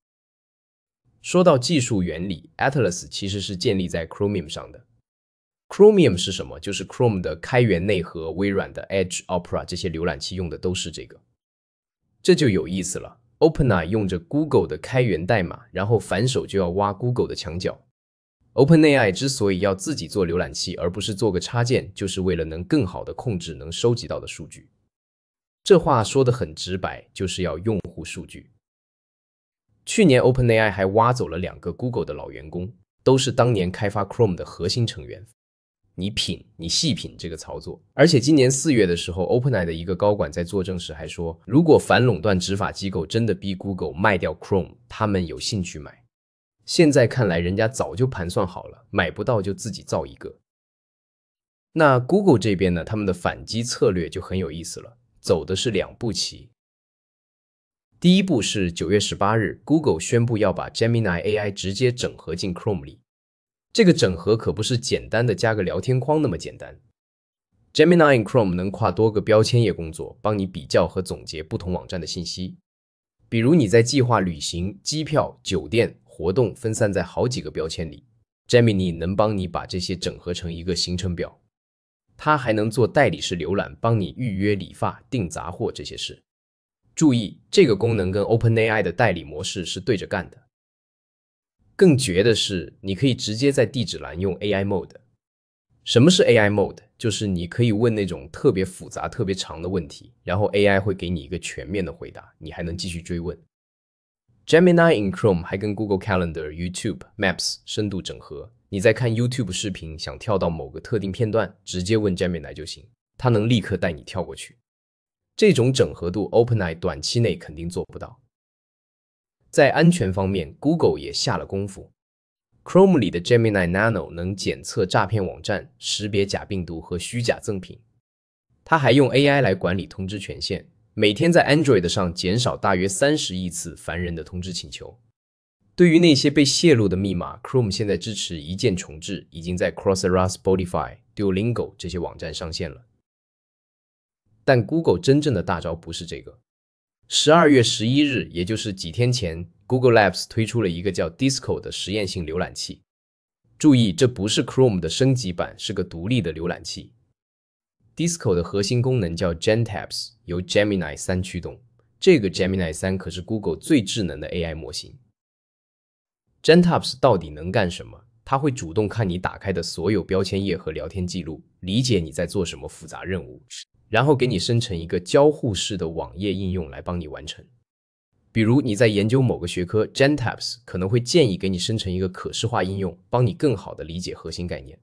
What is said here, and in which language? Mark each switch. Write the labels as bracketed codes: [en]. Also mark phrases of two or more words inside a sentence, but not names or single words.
[zh] 說到技術原理 ，Atlas 其實是建立在 Chromium 上的。Chromium 是什麼？就是 Chrome 的開源內核，微軟的 Edge、Opera 這些瀏覽器用的都是這個。這就有意思了。OpenAI 用着 Google 的開源代碼，然後反手就要挖 Google 的牆角。OpenAI 之所以要自己做瀏覽器，而不是做個插件，就是為了能更好地控制能收集到的數據。這話說得很直白，就是要用戶數據。去年 OpenAI 還挖走了2個 Google 的老員工，都是當年開發 Chrome 的核心成員。你細品這個操作。而且今年4月的時候 ，OpenAI 的一個高管在作證時還說，如果反壟斷執法機構真的逼 Google 賣掉 Chrome，他們有興趣買。現在看來，人家早就盤算好了，買不到就自己造一個。那 Google 這邊呢，他們的反擊策略就很有意思了，走的是2步棋。第一步是9月18日 ，Google 宣布要把 Gemini AI 直接整合進 Chrome 裡。這個整合可不是簡單的加個聊天框那麼簡單。Gemini in Chrome 能跨多個標籤頁工作，幫你比較和總結不同網站的信息。比如你在計劃旅行、機票、酒店、活動分散在好幾個標籤裡 ，Gemini 能幫你把這些整合成一個行程表。它還能做代理式瀏覽，幫你預約理髮、訂雜貨這些事。注意，這個功能跟 OpenAI 的代理模式是對着幹的。更絕的是，你可以直接在地址欄用 AI Mode。什麼是 AI Mode？ 就是你可以問那種特別複雜、特別長的問題，然後 AI 會給你一個全面的回答，你還能繼續追問。Gemini in Chrome 還跟 Google Calendar、YouTube、Maps 深度整合。你在看 YouTube 視頻，想跳到某個特定片段，直接問 Gemini 就行，它能立刻帶你跳過去。這種整合度 OpenAI 短期內肯定做不到。在安全方面 ，Google 也下了功夫。Chrome 裡的 Gemini Nano 能檢測詐騙網站、識別假病毒和虛假贈品。它還用 AI 來管理通知權限，每天在 Android 上減少大約30億次煩人的通知請求。對於那些被洩露的密碼 ，Chrome 現在支持一鍵重置，已經在 Coursera、Spotify、Duolingo 這些網站上線了。但 Google 真正的大招不是這個。 12月11日，也就是幾天前 ，Google Labs 推出了一個叫 Disco 的實驗性瀏覽器。注意，這不是 Chrome 的升級版，是個獨立的瀏覽器。Disco 的核心功能叫 GenTabs， 由 Gemini 3驅動。這個 Gemini 3可是 Google 最智能的 AI 模型。GenTabs 到底能幹什麼？它會主動看你打開的所有標籤頁和聊天記錄，理解你在做什麼複雜任務，然後給你生成一個交互式的網頁應用來幫你完成。比如你在研究某個學科 ，GenTabs 可能會建議給你生成一個可視化應用，幫你更好地理解核心概念。